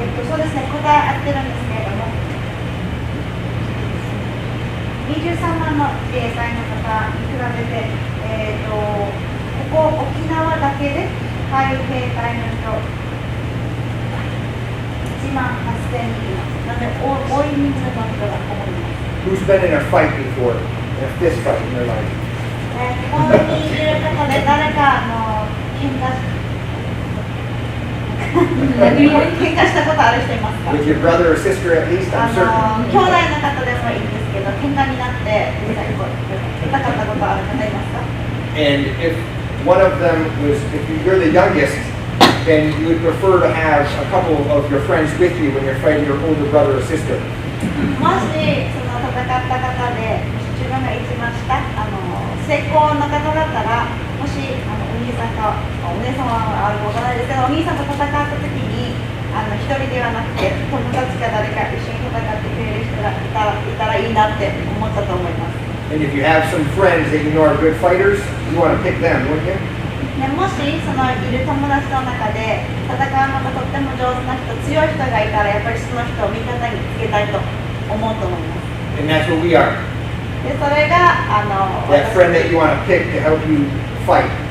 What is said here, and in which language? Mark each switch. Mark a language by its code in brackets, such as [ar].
[ja] そうですね、答え合ってるんですけれども、23万の自衛隊の方に比べて、ここ沖縄だけで海兵隊の人1万8000人います。なので、多い人数の人がここにいます。 [en] Who's been in a fight before? In a fist fight in their life? [ja] ここにいる方で誰か喧嘩したことある人いますか？ [en] With your brother or sister at least, I'm certain. [ja] 兄弟の方でもいいんですけど、喧嘩になって実際こう戦ったことある方いますか？ [en] And if one of them was, if you're the youngest, then you would prefer to have a couple of your friends with you when you're fighting your older brother or sister. [ja] もしその戦った方で自分が一番下、成功の方だったら、もしお兄さんかお姉さんはあるかわからないですけど、お兄さんと戦った時に一人ではなくて友達か誰か一緒に戦ってくれる人がいたらいいなって思ったと思います。 [en] And if you have some friends that you know are good fighters, you want to pick them, wouldn't you? [ja] ね、もしそのいる友達の中で戦うのがとっても上手な人、強い人がいたらやっぱりその人を味方につけたいと思うと思います。 [en] And that's what we are. [ja] で、それが [en] That friend that you want to pick to help you fight.